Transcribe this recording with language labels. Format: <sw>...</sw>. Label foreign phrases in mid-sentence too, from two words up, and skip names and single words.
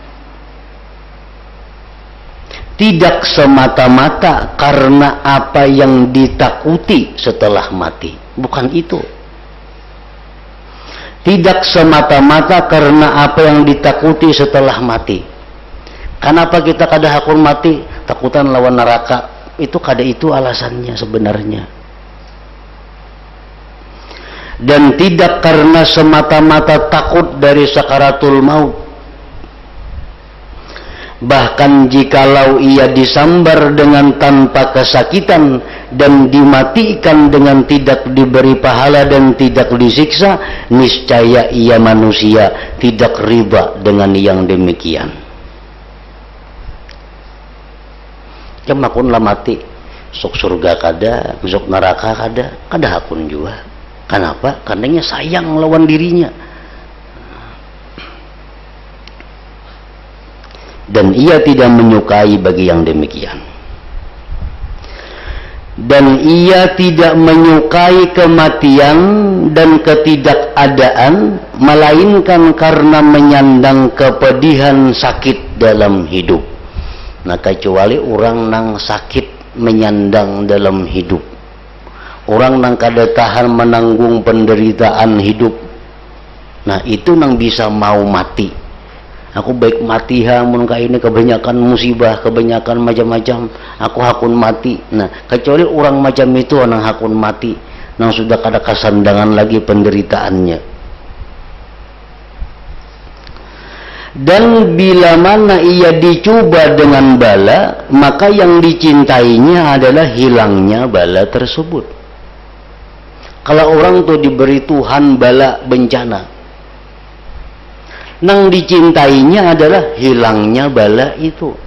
<id>Tidak semata-mata karena apa yang ditakuti setelah mati, bukan itu. Tidak semata-mata karena apa yang ditakuti setelah mati.</id> <bjn>Kenapa kita kada hakun mati? Takutan lawan neraka. Itu kada itu alasannya sebenarnya.</bjn> <id>Dan tidak karena semata-mata takut dari sakaratul maut. Bahkan jikalau ia disambar dengan tanpa kesakitan dan dimatikan dengan tidak diberi pahala dan tidak disiksa, niscaya ia manusia tidak riba dengan yang demikian.</id> <bjn>Kemakun lah mati, sok surga kada, sok neraka kada hakun juga. Kenapa? Karena sayang lawan dirinya.</bjn> <id>Dan ia tidak menyukai bagi yang demikian. Dan ia tidak menyukai kematian dan ketidakadaan, melainkan karena menyandang kepedihan sakit dalam hidup. Nah,</id> <bjn>kecuali orang nang sakit menyandang dalam hidup, orang nang kada tahan menanggung penderitaan hidup, nah itu nang bisa mau mati. Aku baik mati mun ka ini kebanyakan musibah, kebanyakan macam-macam, aku hakun mati. Nah, kecuali orang macam itu nang hakun mati, nang sudah kada kasandangan lagi penderitaannya.</bjn> <id>Dan bila mana ia dicoba dengan bala, maka yang dicintainya adalah hilangnya bala tersebut.</id> <bjn>Kalau orang tuh diberi Tuhan bala bencana, nang dicintainya adalah hilangnya bala itu.</bjn>